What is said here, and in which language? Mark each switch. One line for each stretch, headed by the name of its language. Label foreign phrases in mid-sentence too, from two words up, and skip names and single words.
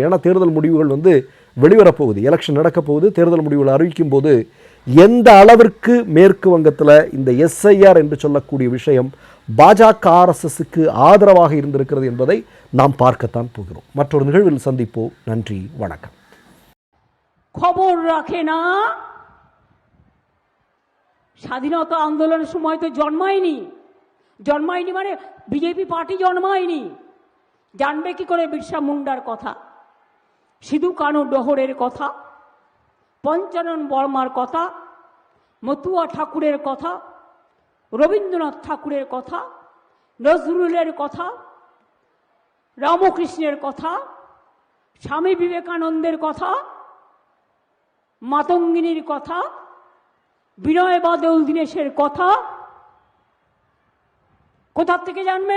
Tamil: ஏன்னா தேர்தல் முடிவுகள் வெளிவரப்போகுது, எலெக்ஷன் நடக்க போகுது. தேர்தல் முடிவுகள் அறிவிக்கும் போது எந்த அளவிற்கு மேற்கு வங்கத்தில் இந்த எஸ்ஐஆர் என்று சொல்லக்கூடிய விஷயம் பாஜக ஆர்எஸ்எஸ்க்கு ஆதரவாக இருந்திருக்கிறது என்பதை நாம் பார்க்கத்தான் போகிறோம். மற்றொரு நிகழ்வில் சந்திப்போம். நன்றி, வணக்கம்.
Bangla: খবর রাখে না, স্বাধীনতা আন্দোলনের সময় তো জন্মায়নি মানে বিজেপি পার্টি জন্মায়নি। জানবে কি করে বিরসা মুন্ডার কথা, সিধু কানু ডোহরের কথা, পঞ্চানন বর্মার কথা, মতুয়া ঠাকুরের কথা, রবীন্দ্রনাথ ঠাকুরের কথা, নজরুলের কথা, রামকৃষ্ণের কথা, স্বামী বিবেকানন্দের কথা, মাতঙ্গিনীর কথা, বিনয় বাদল দীনেশের কথা কোথা থেকে জানবে?